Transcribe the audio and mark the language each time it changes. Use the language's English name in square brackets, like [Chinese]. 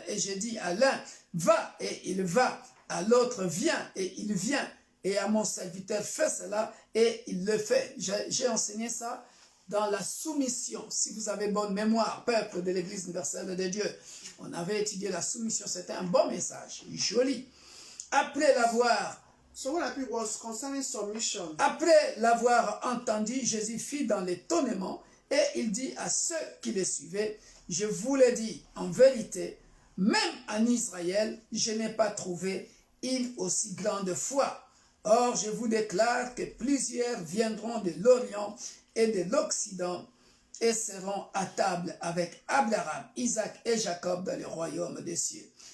[French] Et je dis à l'un, va et il va, à l'autre, viens et il vient. Et à mon serviteur, fais cela et il le fait. J'ai enseigné ça dans la soumission. Si vous avez bonne mémoire, peuple de l'Église universelle de Dieu, on avait étudié la soumission. C'était un bon message, joli. Après l'avoir [English] So what I think was concerning submission. [French] Après l'avoir entendu, Jésus fit dans l'étonnement et il dit à ceux qui le suivaient, je vous le dis en vérité, même en Israël, je n'ai pas trouvé une aussi grande foi. Or, je vous déclare que plusieurs viendront de l'Orient et de l'Occident et seront à table avec Abraham, Isaac et Jacob dans le royaume des cieux.